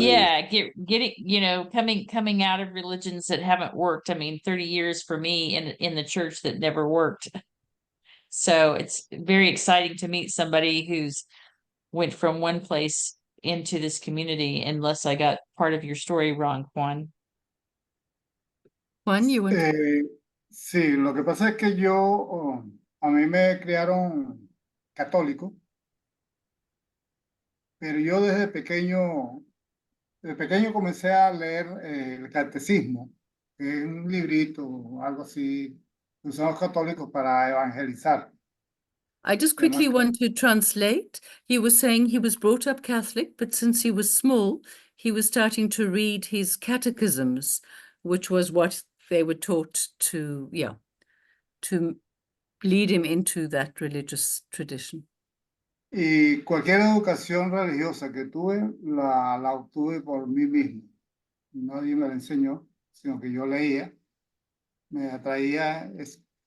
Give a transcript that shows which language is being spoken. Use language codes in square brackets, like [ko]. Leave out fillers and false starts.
[en] yeah, getting, coming out of religions that haven't worked. I mean, 30 years for me in the church that never worked. So it's very exciting to meet somebody who's went from one place into this community, unless I got part of your story wrong, Juan. Juan, you want [es] sí, lo que pasa es que a mí me criaron católico, pero yo desde pequeño comencé a leer el catecismo, que es un librito, algo así, que usan los católicos para evangelizar. [en] I just [es] Además, [en] quickly want to translate. He was saying he was brought up Catholic, but since he was small, he was starting to read his catechisms, which was what they were taught to, to lead him into that religious tradition. [es] y cualquier educación religiosa que tuve, la obtuve por mí mismo. Nadie me la enseñó, sino que yo leía, me atraía eso.